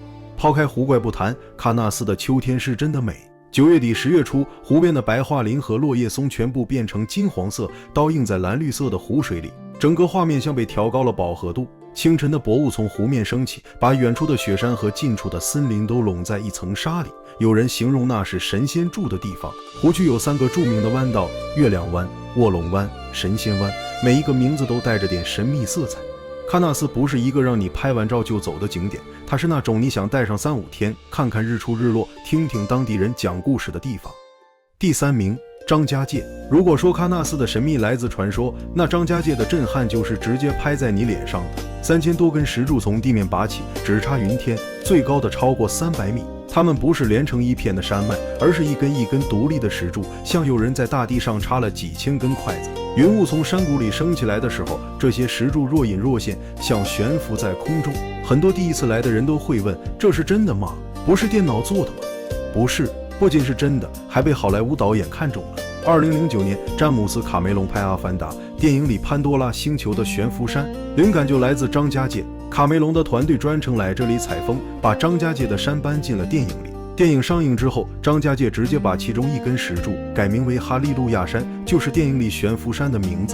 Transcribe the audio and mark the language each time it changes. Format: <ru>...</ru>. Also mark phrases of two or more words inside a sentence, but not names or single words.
<zh>拋開湖怪不談，喀納斯的秋天是真的美。9月底10月初，湖邊的白桦林和落葉松全部變成金黃色，倒映在藍綠色的湖水裡，整個畫面像被調高了飽和度。清晨的薄霧從湖面升起，把遠處的雪山和近處的森林都籠在一層紗裡。有人形容那是神仙住的地方。湖區有3個著名的彎道：月亮灣、臥龍灣、神仙灣，每一個名字都帶着點神秘色彩。喀納斯不是一個讓你拍完照就走的景點， 它是那種你想待上3-5天，看看日出日落，听听当地人講故事的地方。第3名，張家界。如果說喀納斯的神秘來自傳說，那張家界的震撼就是直接拍在你臉上的。3000多根石柱從地面拔起，直插雲天，最高的超過300米。它們不是連成一片的山脈，而是一根一根獨立的石柱，像有人在大地上插了幾千根筷子。雲霧從山谷裡升起來的時候，這些石柱若隱若現，像懸浮在空中。很多第一次来的人都會問，這是真的嗎？不是電腦做的嗎？不是，不僅是真的，還被好萊塢導演看中了。2009年，詹姆斯·卡梅隆拍《阿凡達》，電影裡潘多拉星球的懸浮山，靈感就來自張家界。卡梅隆的團隊專程來這裡採風，把張家界的山搬進了電影裡。電影上映之後，張家界直接把其中一根石柱改名為哈利路亞山，就是電影裡懸浮山的名字。</zh>